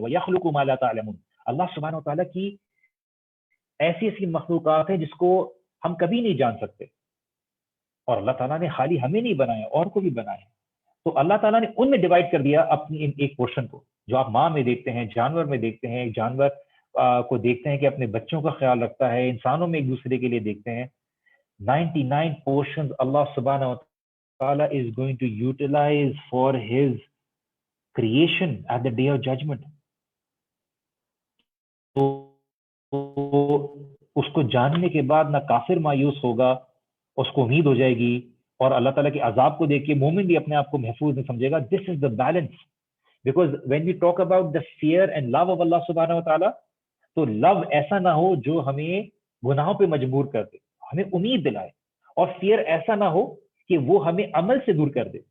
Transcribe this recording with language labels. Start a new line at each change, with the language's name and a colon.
Arabic: وَيَخْلُقُ مَا لَا تَعْلَمُونَ,
Urdu: اللہ سبحانہ وتعالیٰ کی ایسی مخلوقات ہیں جس کو ہم کبھی نہیں جان سکتے, اور اللہ تعالیٰ نے خالی ہمیں نہیں بنایا, اور کو بھی بنایا. تو اللہ تعالیٰ نے ان میں ڈیوائڈ کر دیا اپنی ان ایک پورشن کو, جو آپ ماں میں دیکھتے ہیں, جانور میں دیکھتے ہیں, جانور کو دیکھتے ہیں کہ اپنے بچوں کا خیال رکھتا ہے, انسانوں میں ایک دوسرے کے لیے دیکھتے ہیں.
English: 99 portions Allah subhanahu wa ta'ala is going to utilize for his creation at the day of judgment.
Urdu: تو اس کو جاننے کے بعد نہ کافر مایوس ہوگا, اس کو امید ہو جائے گی, اور اللہ تعالیٰ کے عذاب کو دیکھ کے مومن بھی اپنے آپ کو محفوظ نہیں سمجھے گا.
English: This is the balance. Because when we talk about the fear and love of Allah subhanahu wa ta'ala,
Urdu: تو love ایسا نہ ہو جو ہمیں گناہوں پہ مجبور کر دے, ہمیں امید دلائے, اور fear ایسا نہ ہو کہ وہ ہمیں عمل سے دور کر دے.